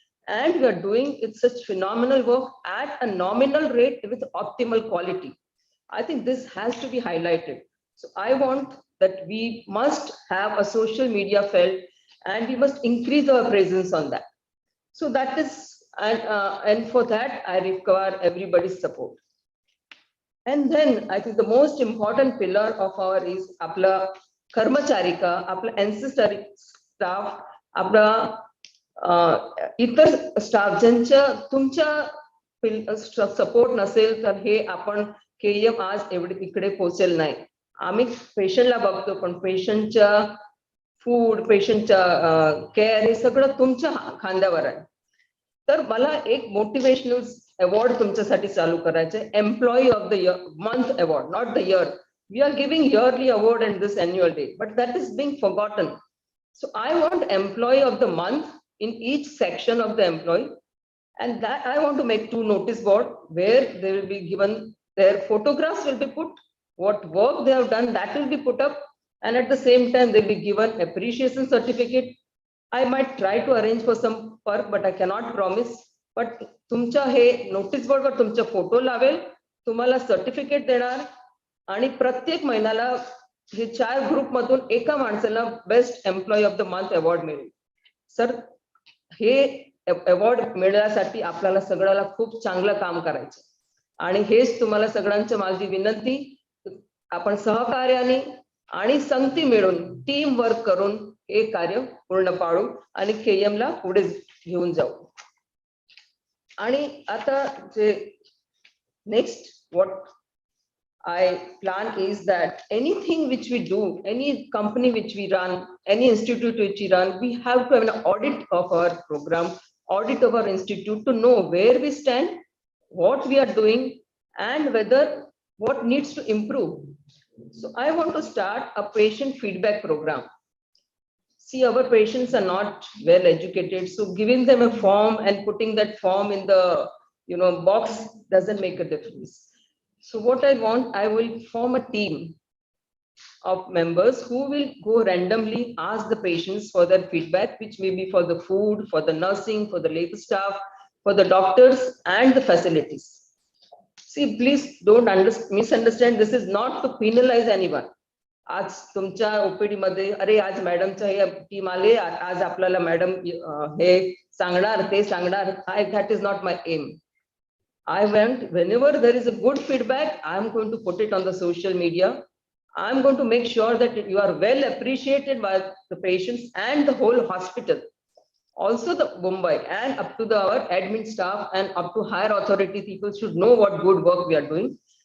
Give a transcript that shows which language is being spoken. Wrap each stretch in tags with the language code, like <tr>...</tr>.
<en>And we are doing it such phenomenal work at a nominal rate with optimal quality. I think this has to be highlighted. So I want that we must have a social media felt, and we must increase our presence on that. So that is, and for that, I require everybody's support. And then I think the most important pillar of our is</en> <mr>आपला कर्मचारी का, आपला ancestry staff, आपला इतर staff ज्यांच्या तुमच्या support नसेल तर हे आपण केएम आज एवढे तिकडे पोहोचेल नाही. आम्ही पेशंटला बघतो, पण पेशंटच्या फूड, पेशंटच्या केअर हे सगळं तुमच्या खांद्यावर आहे. तर मला एक मोटिवेशनल अवॉर्ड तुमच्यासाठी चालू करायचं आहे, employee of the month award,</mr> <en>Not the year. We are giving yearly award in this annual day, but that is being forgotten. So I want employee of the month in each section of the employee. And that I want to make 2 notice board where they will be given, their photographs will be put, what work they have done, that will be put up. And at the same time, they'll be given appreciation certificate. I might try to arrange for some perk, but I cannot promise.</en> <mr>But तुमच्या हे notice बोर्डवर तुमचा photo लावेल, तुम्हाला certificate देणार आणि प्रत्येक महिन्याला हे 4 ग्रुपमधून एका माणसाला best employee of the month award मिळेल. सर, हे अवॉर्ड मिळण्यासाठी आपल्याला सगळ्याला खूप चांगलं काम करायचं आणि हेच तुम्हाला सगळ्यांची माझी विनंती, आपण सहकार्याने आणि संगती मिळून टीम वर्क करून हे कार्य पूर्ण पाडू आणि KEM ला पुढे घेऊन जाऊ. आणि आता जे next</mr> <en>what I plan is that anything which we do, any company which we run, any institute which we run, we have to have an audit of our program, audit of our institute to know where we stand, what we are doing, and whether what needs to improve. So I want to start a patient feedback program. See, our patients are not well educated, so giving them a form and putting that form in the box doesn't make a difference. So what I want, I will form a team of members who will go randomly ask the patients for their feedback, which may be for the food, for the nursing, for the labor staff, for the doctors and the facilities. See, please don't misunderstand. This is not to penalize anyone.</en> <mr>आज तुमच्या OPD मध्ये अरे आज मॅडमचं हे team आले, आज आपल्याला madam हे सांगणार ते सांगणार,</mr> <en>that is not my aim. I want, whenever there is a good feedback, I am going to put it on the social media. I am going to make sure that you are well appreciated by the patients and the whole hospital. Also the Mumbai and up to our admin staff and up to higher authority people should know what good work we are doing.</en>